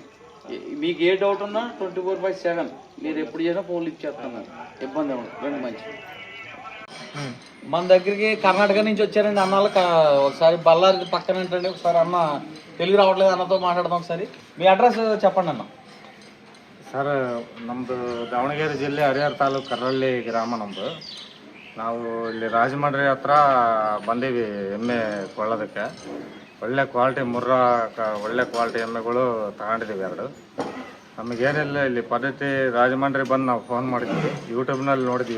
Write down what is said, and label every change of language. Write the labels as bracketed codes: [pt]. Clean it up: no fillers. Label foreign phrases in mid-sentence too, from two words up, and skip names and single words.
[te] మీకు ఏ డౌట్ ఉన్నా 24/7 మీరు ఎప్పుడు చేసినా ఫోన్లు ఇచ్చేస్తున్నాను, ఇబ్బంది ఏమన్నా. రండి మంచి. మన దగ్గరికి కర్ణాటక నుంచి వచ్చారండి అన్నాళ్ళు. ఒకసారి బళ్ళారి పక్కన ఏంటండి, ఒకసారి అన్న తెలుగు రావట్లేదు, అన్నతో మాట్లాడదాం. ఒకసారి మీ అడ్రస్ చెప్పండి ಅಣ್ಣ. [kn] ಸರ್, ನಮ್ಮದು ದಾವಣಗೆರೆ ಜಿಲ್ಲೆ ಹರಿಹರ ತಾಲೂಕು ಕರ್ರಳ್ಳಿ ಗ್ರಾಮ ನಮ್ಮದು. ನಾವು ಇಲ್ಲಿ ರಾಜಮಂಡ್ರಿ ಹತ್ರ ಬಂದೀವಿ ಎಮ್ಮೆ ಕೊಳ್ಳೋದಕ್ಕೆ. ಒಳ್ಳೆ ಕ್ವಾಲಿಟಿ ಒಳ್ಳೆ ಕ್ವಾಲಿಟಿ ಎಮ್ಮೆಗಳು ತಗೊಂಡಿದ್ದೀವಿ 2. ನಮಗೇನಿಲ್ಲ ಇಲ್ಲಿ ಪದ್ಧತಿ, ರಾಜಮಂಡ್ರಿ ಬಂದು ನಾವು ಫೋನ್ ಮಾಡಿದ್ವಿ, ಯೂಟ್ಯೂಬ್ನಲ್ಲಿ ನೋಡಿದ್ವಿ.